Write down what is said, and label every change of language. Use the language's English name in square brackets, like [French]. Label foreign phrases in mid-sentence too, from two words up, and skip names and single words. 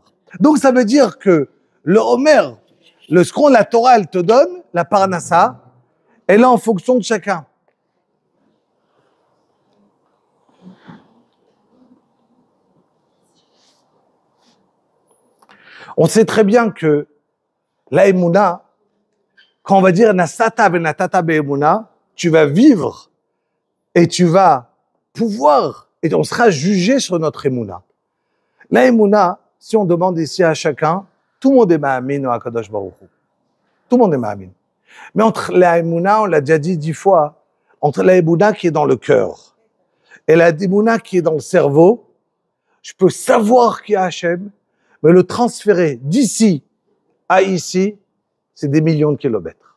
[French] Donc ça veut dire que le Homer, ce qu'on la Torah, elle te donne, la Parnassa, elle est en fonction de chacun. On sait très bien que la Emouna, quand on va dire [Hebrew] נשאת ונתת באמונה, [French] tu vas vivre et tu vas pouvoir, et on sera jugé sur notre Emouna. La Emouna, si on demande ici à chacun, tout le monde est ma'amin au [Hebrew] הקדוש ברוך הוא. [French] Tout le monde est ma'amin. Mais entre la Emouna, on l'a déjà dit 10 fois, entre la Emouna qui est dans le cœur et la Emouna qui est dans le cerveau, je peux savoir qu'il y a Hachem, mais le transférer d'ici à ici, c'est des millions de kilomètres.